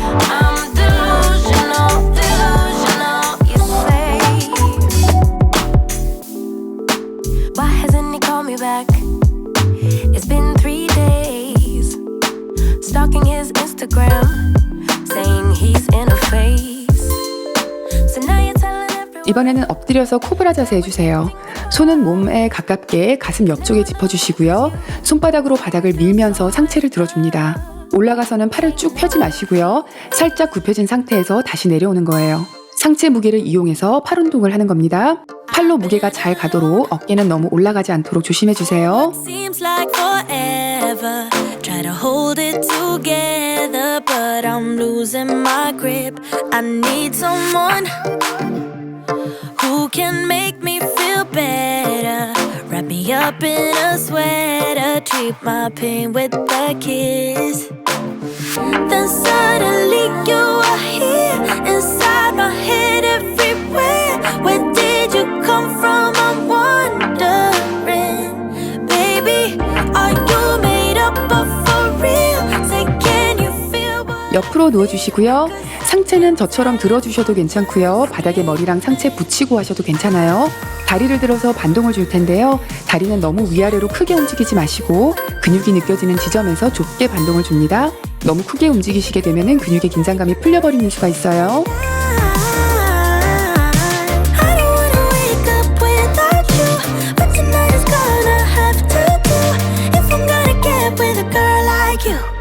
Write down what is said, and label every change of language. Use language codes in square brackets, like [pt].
[en] I'm delusional, delusional, you say. Why hasn't he called me back? It's been 3 days. Stalking his Instagram, saying he's in a phase. So now you're telling everyone. [ko] 이번에는 엎드려서 코브라 자세 해주세요. 손은 몸에 가깝게 가슴 옆쪽에 짚어주시고요. 손바닥으로 바닥을 밀면서 상체를 들어줍니다. 올라가서는 팔을 쭉 펴지 마시고요. 살짝 굽혀진 상태에서 다시 내려오는 거예요. 상체 무게를 이용해서 팔 운동을 하는 겁니다. 팔로 무게가 잘 가도록 어깨는 너무 올라가지 않도록 조심해주세요. [en] Seems like forever. Try to hold it together, but I'm losing my grip. I need someone who can make me feel better. Wrap me up in a sweater, treat my pain with a kiss. Then suddenly you are here, inside my head everywhere. Where did you come from? I'm wondering, baby, are you made up of for real? Say, can you feel what [ko] 옆으로 누워주시고요. 상체는 저처럼 들어주셔도 괜찮고요. 바닥에 머리랑 상체 붙이고 하셔도 괜찮아요. 다리를 들어서 반동을 줄 텐데요. 다리는 너무 위아래로 크게 움직이지 마시고 근육이 느껴지는 지점에서 좁게 반동을 줍니다. 너무 크게 움직이시게 되면 근육의 긴장감이 풀려버리는 수가 있어요. [en] I don't wanna wake up without you. What tonight is gonna have to do if I'm gonna get with a girl like you.